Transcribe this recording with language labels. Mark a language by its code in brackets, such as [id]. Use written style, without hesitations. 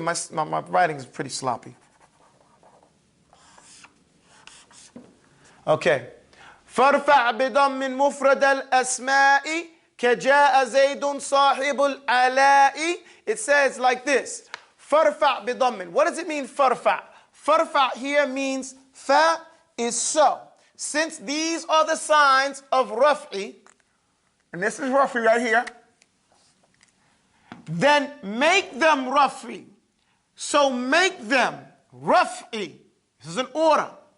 [en] My writing is pretty sloppy. Okay. [ar] فارفع بضم مفرد الأسماء كجاء زيد صاحب العلاء. [en] It says like this. [ar] فارفع بضم. [en] What does it mean, farfa'? Farfa' here means fa is so. Since these are the signs of raf'i, and this is raf'i right here, then make them raf'i. So make them raf'i. This is an order.